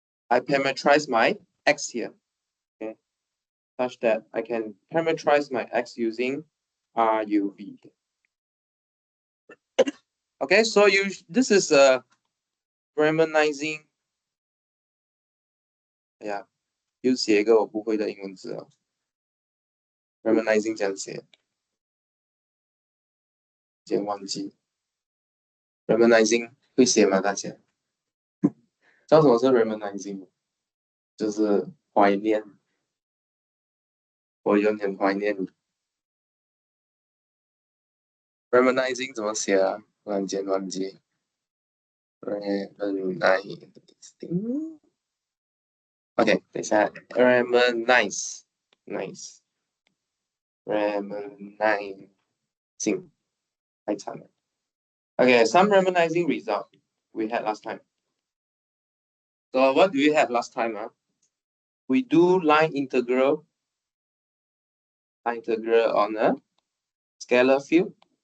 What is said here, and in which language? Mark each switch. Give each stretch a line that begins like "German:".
English: I parameterize my X here, okay, such that I can parameterize my X using RUV. Okay, so this is a Riemannising.
Chinese: 哎呀，又写一个我不会的英文字哦。Riemannising 这样写，先忘记。 Riemannising 会写吗？大家？知道什么是 Riemannising 吗？就是怀念，我有点怀念你。 Reminiscing 怎么写啊？突然间忘记。Reminiscing。 OK， 等一下 ，Reminiscing，太长了。
English: OK， some reminiscing result we had last time. So what do we have last time? We do line integral on a scalar field.